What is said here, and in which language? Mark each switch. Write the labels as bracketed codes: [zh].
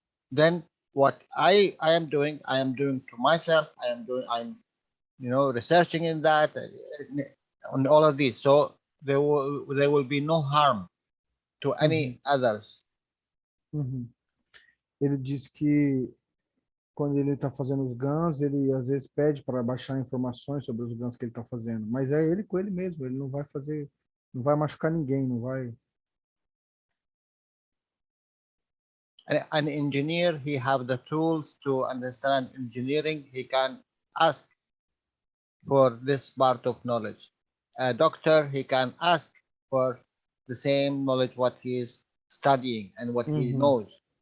[en] Then what I am doing to myself. I'm researching in that on all of these. So there will be no harm to any others. Uhum. [pt] Ele diz que quando ele está fazendo os GANs, ele às vezes pede para baixar informações sobre os GANs que ele está fazendo, mas é ele com ele mesmo, ele não vai fazer, não vai machucar ninguém, não vai. [en] An engineer, he have the tools to understand engineering. He can ask for this part of knowledge. A doctor, he can ask for the same knowledge what he is studying and what he knows.